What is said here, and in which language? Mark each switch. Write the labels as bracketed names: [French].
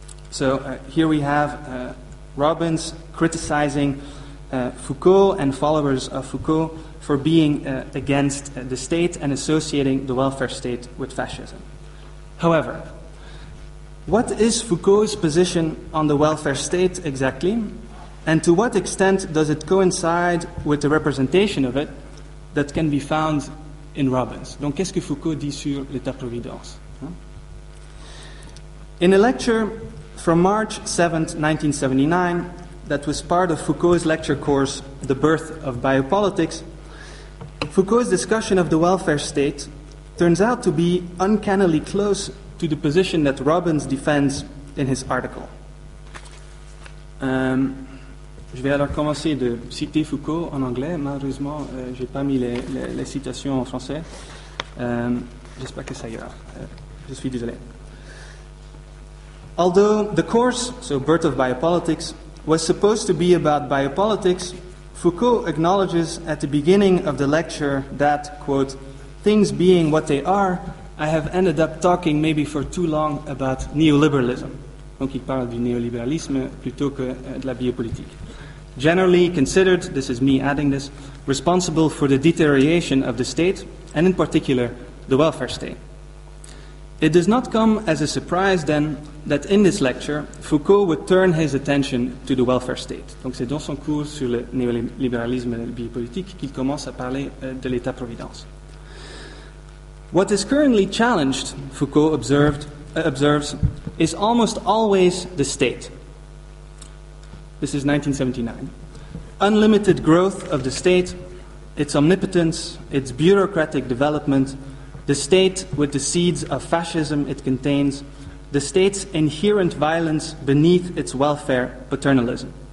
[English] So here we have Robbins criticizing Foucault and followers of Foucault for being against the state and associating the welfare state with fascism. However, what is Foucault's position on the welfare state exactly? And to what extent does it coïncide with the representation of it that can be found in Robbins? [French] Donc, qu'est-ce que Foucault dit sur l'État-providence? [English] In a lecture from March 7, 1979, that was part of Foucault's lecture course, The Birth of Biopolitics, Foucault's discussion of the welfare state turns out to be uncannily close to the position that Robbins defends in his article. [French] Je vais alors commencer de citer Foucault en anglais. Malheureusement, je n'ai pas mis les citations en français. J'espère que ça ira. Je suis désolé. [English] Although the course, so Birth of Biopolitics, was supposed to be about biopolitics, Foucault acknowledges at the beginning of the lecture that, quote, things being what they are, I have ended up talking maybe for too long about neoliberalism. [French] Donc il parle du néolibéralisme plutôt que de la biopolitique. [English] Generally considered, this is me adding this, responsible for the deterioration of the state, and in particular, the welfare state. It does not come as a surprise, then, that in this lecture, Foucault would turn his attention to the welfare state. [French] Donc c'est dans son cours sur le néolibéralisme biopolitique qu'il commence à parler de l'État-providence. [English] What is currently challenged, Foucault observes, is almost always the state. This is 1979. Unlimited growth of the state, its omnipotence, its bureaucratic development, the state with the seeds of fascism it contains, the state's inherent violence beneath its welfare paternalism.